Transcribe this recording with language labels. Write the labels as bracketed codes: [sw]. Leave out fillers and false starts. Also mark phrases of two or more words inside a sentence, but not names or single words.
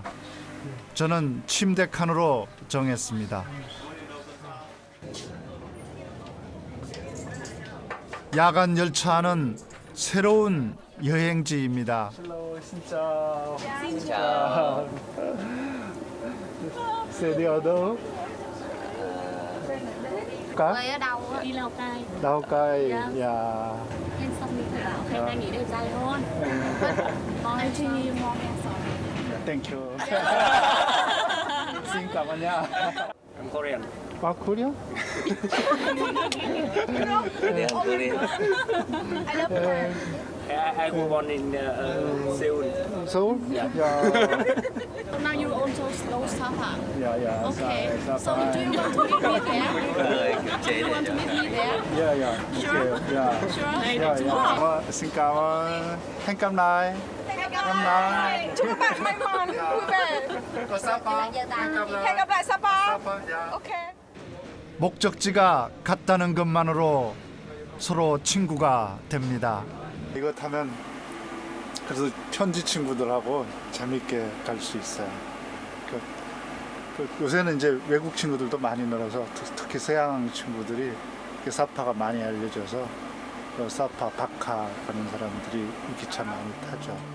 [ko] 저는 침대 칸으로 정했습니다. 야간 열차 안은 새로운 여행지입니다. 진짜. [vi] Sẽ đi ở đâu? Cá? Người ở đâu á? Đi Lào Cai. Lào Cai. Dạ. Dạ. Em xong đi thử bảo khả năng nghỉ đều dài hơn. Còn em chưa mong em xong. [en] Thank you. [vi] Xin cảm ơn nha. [en] I'm Korean. Wow, Korea? I was born in Seoul. Seoul? Yeah. So now you also go Sapa. Yeah. Okay. So do you want to meet me there? Do you want to meet me there? Yeah. Sure. Okay. Yeah. Sure. Yeah. [vi] Xin cảm ơn. Hẹn gặp lại. Cảm ơn. Chúc các bạn may mắn, vui vẻ. Có Sapa. Hẹn gặp lại Sapa. [en] Sapa. Yeah. Ok. [ko] 목적지가 같다는 것만으로 서로 친구가 됩니다. 이거 타면 그래서 현지 친구들하고 재밌게 갈 수 있어요. 요새는 이제 외국 친구들도 많이 늘어서 특히 서양 친구들이 사파가 많이 알려져서 사파, 바카 가는 사람들이 이 기차 많이 타죠.